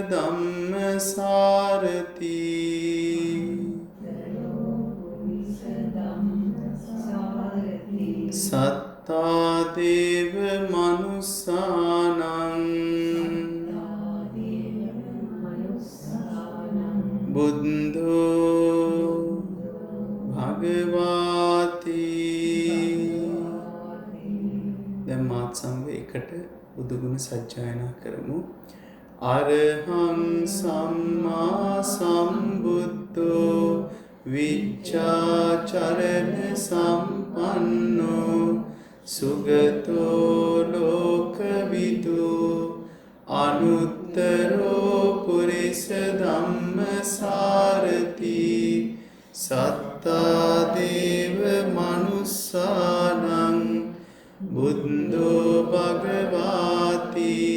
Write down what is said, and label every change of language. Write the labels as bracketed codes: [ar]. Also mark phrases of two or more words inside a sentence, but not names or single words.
[pi] ධම්මසාරති සත්තා දේව මනුස්සානං බුද්ධෝ භගවාති. [si] දැන් මාත් සමග එකට බුදුගුණ සජ්ජායනා කරමු. [pi] අරහං සම්මා සම්බුද්ධෝ විච්ඡාචරණ සම්පන්නෝ සුගතෝ ලෝකවිදු අනුත්තරෝ පුරිස ධම්මසාරති සත්තා දේව මනුස්සානං බුද්ධෝ භගවාති.